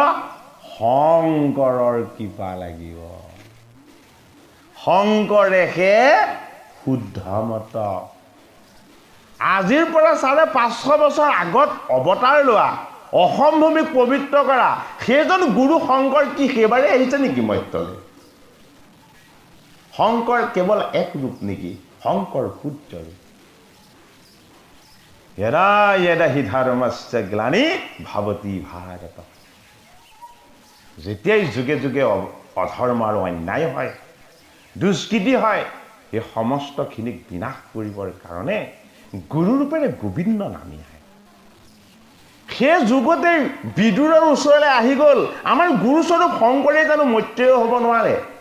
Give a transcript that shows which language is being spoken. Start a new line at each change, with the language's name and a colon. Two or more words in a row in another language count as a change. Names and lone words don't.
Assamese: শংকৰৰ কৃপা লাগিব শংকৰেহে শুদ্ধ মত আজিৰ পৰা 550 বছৰ আগত অৱতাৰ লোৱা অসম ভূমিক পবিত্ৰ কৰা সেইজন গুৰু শংকৰ কি সেইবাৰে আহিছে নেকি মৰ্ত্যলৈ শংকৰ কেৱল এক ৰূপ নেকি শংকৰ শুদ্ধ ৰূপ
Sanskrit: यदा यदा हि धर्मस्य ग्लानि भवति भारत
Assamese: যেতিয়াই যুগে যুগে অধৰ্ম আৰু অন্যায় হয় দুষ্কৃতি হয় এই সমস্তখিনিক বিনাশ কৰিবৰ কাৰণে গুৰু ৰূপেৰে গোবিন্দ নামি আহে সেই যুগতে বিদুৰৰ ওচৰলৈ আহি গ'ল আমাৰ গুৰুস্বৰূপ শংকৰে জানো মৈত্ৰেয় হ'ব নোৱাৰে